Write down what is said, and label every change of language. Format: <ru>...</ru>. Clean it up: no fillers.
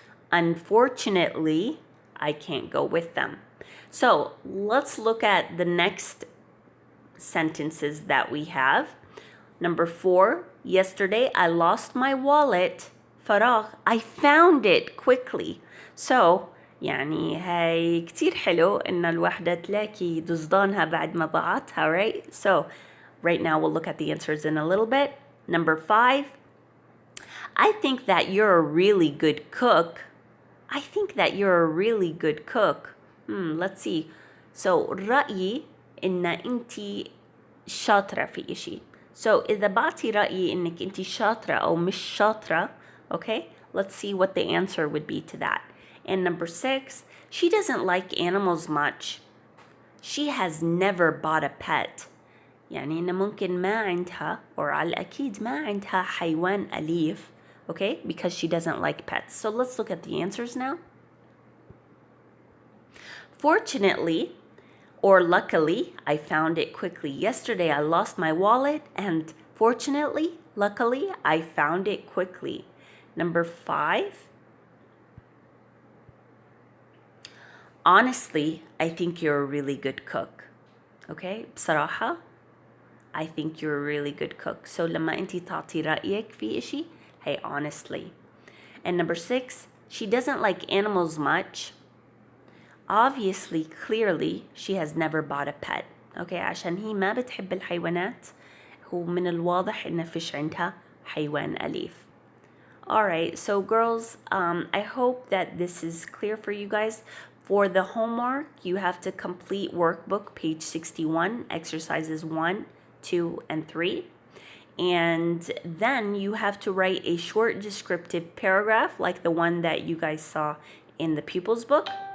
<en>Unfortunately, I can't go with them. So let's look at the next sentences that we have. Number 4, yesterday I lost my wallet.</en> <ar>فراغ,</ar> <en>I found it quickly.</en> <ar>So يعني هاي كتير حلو إن الوحدة تلاقي ضفدانها بعد ما ضاعتها,</ar> <en>right? So right now we'll look at the answers in a little bit. Number 5, I think that you're a really good cook. I think that you're a really good cook. Let's see.</en> <ar>So رأيي إن أنتي شاطرة في إشي. So إذا بعطي رأيي إنك أنتي شاطرة أو مش شاطرة, okay?</ar> <en>Let's see what the answer would be to that. And number 6, she doesn't like animals much. She has never bought a pet.</en> <ar>يعني إن ممكن ما عندها or على الأكيد ما عندها حيوان أليف, okay?</ar> <en>Because she doesn't like pets. So let's look at the answers now. Fortunately, or luckily, I found it quickly. Yesterday, I lost my wallet, and fortunately, luckily, I found it quickly. Number 5, honestly, I think you're a really good cook. Okay?</en> <ar>بصراحة,</ar> <en>I think you're a really good cook.</en> <ar>So لما أنتي تعطي رأيك في إشي,</ar> <en>hey, honestly. And number 6, she doesn't like animals much. Obviously, clearly, she has never bought a pet.</en> <ar>Okay, عشان هي ما بتحب الحيوانات. هو من الواضح إن فيش عندها حيوان أليف.</ar> <en>Alright, so girls, I hope that this is clear for you guys. For the homework, you have to complete workbook page 61, exercises 1, 2, and 3. And then you have to write a short descriptive paragraph like the one that you guys saw in the pupils book.</en>